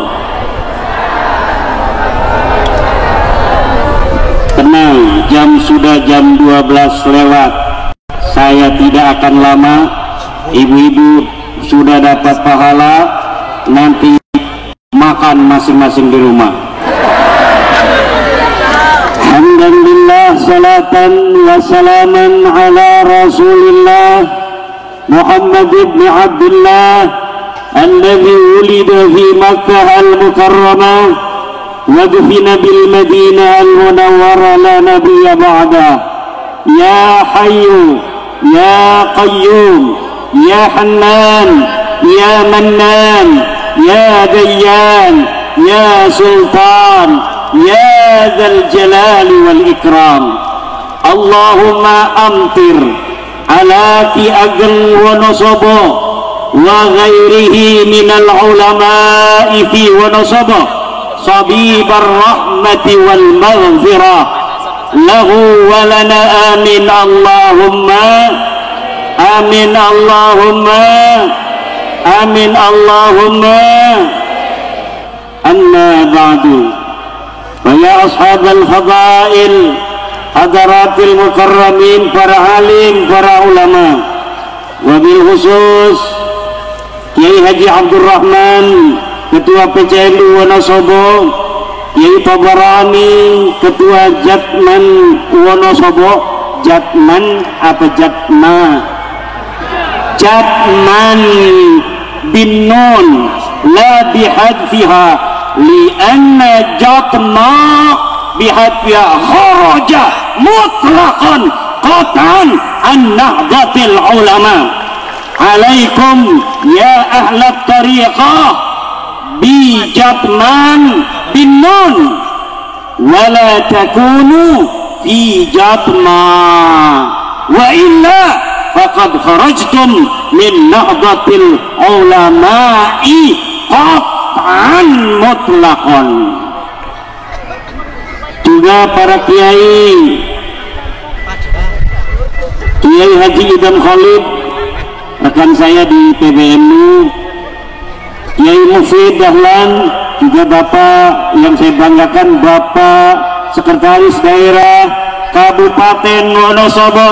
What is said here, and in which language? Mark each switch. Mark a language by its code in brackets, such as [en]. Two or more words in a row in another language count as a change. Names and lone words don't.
[id] Tenang, sudah jam 12 lewat. Saya tidak akan lama. Ibu-ibu sudah dapat pahala, nanti makan masing-masing di rumah. [ar] الحمد لله، صلاةً وسلامًا على رسول الله محمد بن عبد الله الذي وُلد في مكة المكرمة ودُفن بالمدينة المنورة لا نبيّ بعد. يا حيّ يا قيوم يا حنان يا منان يا ديان يا سلطان يا ذا الجلال والإكرام. اللهم أمطر على Ki Ageng Wonosobo وغيره من العلماء في Wonosobo سحائب الرحمة والمغفرة له ولنا آمين. اللهم آمين. اللهم آمين. اللهم. أما بعد، يا أصحاب الفضائل, حضرات المكرمين, [id] para alim, para ulama, [ar] وبالخصوص [id] Kiai Haji Abdul Rahman, Ketua PCNU Wonosobo, Kiai Tabarani, Ketua Jatman Wonosobo. [ar] Jatman apa Jatma? Jatman بالنون لا بحذفها لأن Jatma بحذفها خرج مطلقًا قطعًا عن نهضة العلماء. عليكم يا أهل الطريقة بـJatman بالنون ولا تكونوا في Jatma وإلا فقد خرجتم من نهضة العلماء قطعًا مطلقًا. [id] Juga para kiai, Kiai Haji Idam Khalid, rekan saya di PBNU, Kiai Mufid Dahlan, juga Bapak yang saya banggakan, Bapak Sekretaris Daerah Kabupaten Wonosobo.